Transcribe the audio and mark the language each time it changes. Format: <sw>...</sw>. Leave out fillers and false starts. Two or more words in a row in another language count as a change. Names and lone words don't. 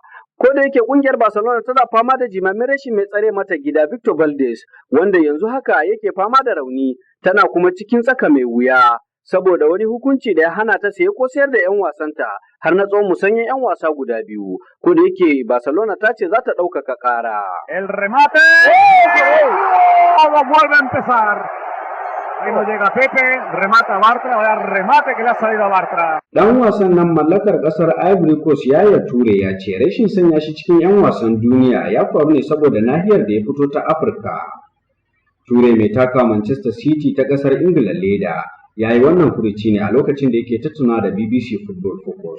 <ha>Ko da yake kungiyar Barcelona tana fama da jimamin rashin mai tsare mata gida Victor Valdez wanda yanzu haka yake fama da rauni, tana kuma cikin tsaka mai wuya saboda wani hukunci da ya hana ta saye ko sayar da 'yan wasanta har na tsawon musanyen 'yan wasa guda biyu. Ko da yake Barcelona ta ce za ta ɗaukaka ƙara.</ha> <es>El remate. Vuelve a empezar. Ahí no llega Pepe, remata Bartra, ahora remate que le ha salido a Bartra.</es> <ha>Dan wasan nan mallakar kasar Ivory Coast Yaya Toure ya ce rashin sanya shi cikin 'yan wasan duniya ya faru ne saboda nahiyar da ya fito ta Afirka. Toure mai taka Manchester City ta kasar Ingila leda ya yi wannan furuci ne a lokacin da yake tattauna da BBC Football Focus.</ha>